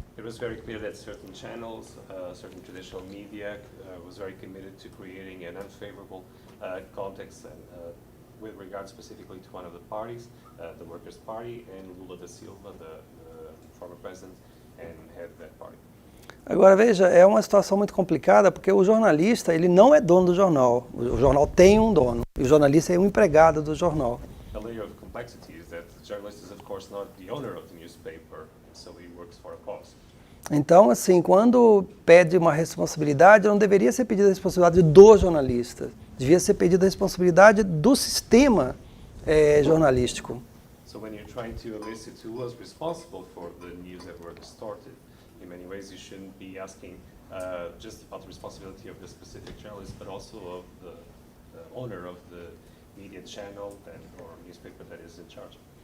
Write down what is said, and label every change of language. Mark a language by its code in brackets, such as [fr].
[en] It was very clear that certain channels, certain traditional media was very committed to creating an unfavorable context with regard specifically to one of the parties, the Workers' Party, and Lula da Silva, the former president and head of that party. [pt] Agora veja, é uma situação muito complicada porque o jornalista ele não é dono do jornal. O jornal tem um dono. E o jornalista é um empregado do jornal. [en] A layer of complexity is that the journalist is of course not the owner of the newspaper, so he works for a cause. [pt] Então, assim, quando pede uma responsabilidade, não deveria ser pedida a responsabilidade do jornalista. Devia ser pedida a responsabilidade do sistema jornalístico. [en] So when you're trying to elicit who was responsible for the news that were distorted, in many ways you shouldn't be asking just about the responsibility of the specific journalist, but also of the owner of the media channel or newspaper that is in charge.